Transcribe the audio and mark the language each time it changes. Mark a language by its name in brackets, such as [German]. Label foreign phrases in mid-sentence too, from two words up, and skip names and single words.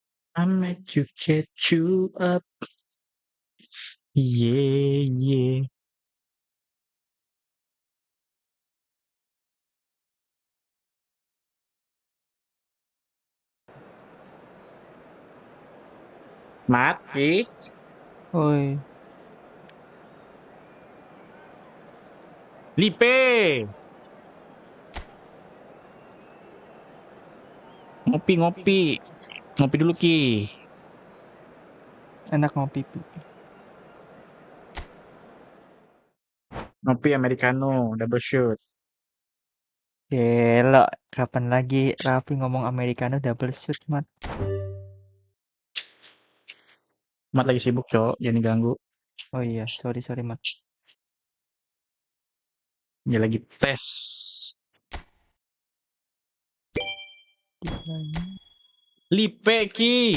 [English] I make you catch you up. Yeah, yeah. [Indonesian] Mati. Woi, Lipe. Ngopi. Ngopi dulu, Ki. enak ngopi. Ngopi [English] americano, double shot. [Indonesian] Gelo, kapan lagi Raffi ngomong [English] americano double shoot, [Indonesian] Mat? Mat lagi sibuk, Cok. Jangan ganggu. Oh iya, sorry Mat. Dia lagi tes. Lipe, Ki.